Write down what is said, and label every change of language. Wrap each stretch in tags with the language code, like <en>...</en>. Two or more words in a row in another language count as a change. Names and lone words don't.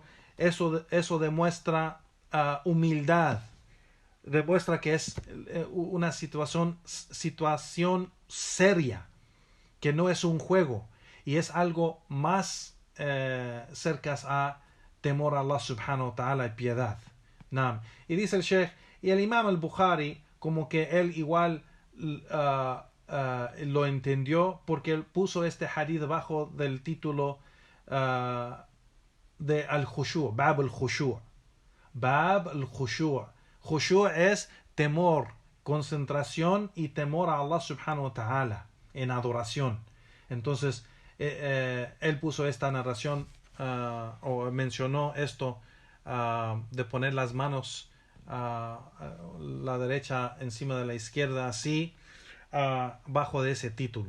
<es>Eso demuestra humildad. Demuestra que es una situación seria, que no es un juego y es algo más cerca a temor a Allah</es> <ar>سبحانه وتعالى</ar> <es>y piedad. Naam. Y dice el Sheikh, y el Imam al-Bukhari, como que él igual lo entendió, porque él puso este hadith bajo del título de al-Khushu', Bab al-Khushu'. Bab al-Khushu'. Khushu' es temor, concentración y temor a Allah</es> <ar>سبحانه وتعالى</ar> <es>en adoración. Entonces él puso esta narración o mencionó esto de poner las manos la derecha encima de la izquierda así bajo de ese título.</es>